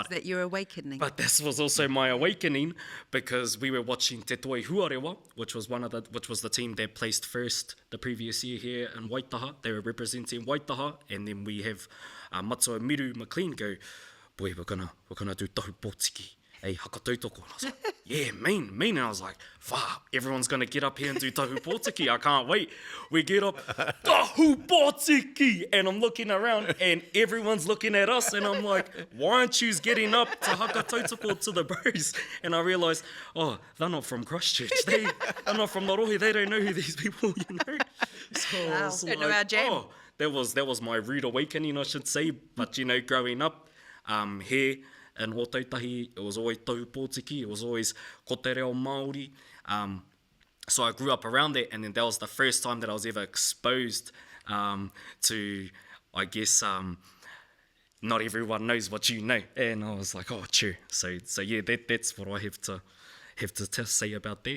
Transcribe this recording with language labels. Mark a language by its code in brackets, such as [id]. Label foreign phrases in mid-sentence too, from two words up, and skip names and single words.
[en] Is that your awakening? But this was also my awakening, because we were watching Te Huarewa, which was the team that placed first the previous year here in Waitaha. They were representing Waitaha, and then we have Matua Miru McLean go, boy, we're gonna do tahu potiki. [mi] Hey, hakatautoko. [en] And I was like, yeah, mean. And I was like, everyone's going to get up here and do tahu potiki. I can't wait. We get up, tahu potiki. And I'm looking around and everyone's looking at us. And I'm like, why aren't you getting up to hakatautoko to the bros? And I realised, they're not from Christchurch. They're not from Norohi. They don't know who these people, So I was Don't know our jam. that was my rude awakening, I should say. But, growing up here, in Aotearoa, it was always tahu potiki, it was always [mi] ko te reo Māori. [en] So I grew up around that, and then that was the first time that I was ever exposed to, I guess, not everyone knows what you know. And I was like, true. So yeah, that's what I have to say about that.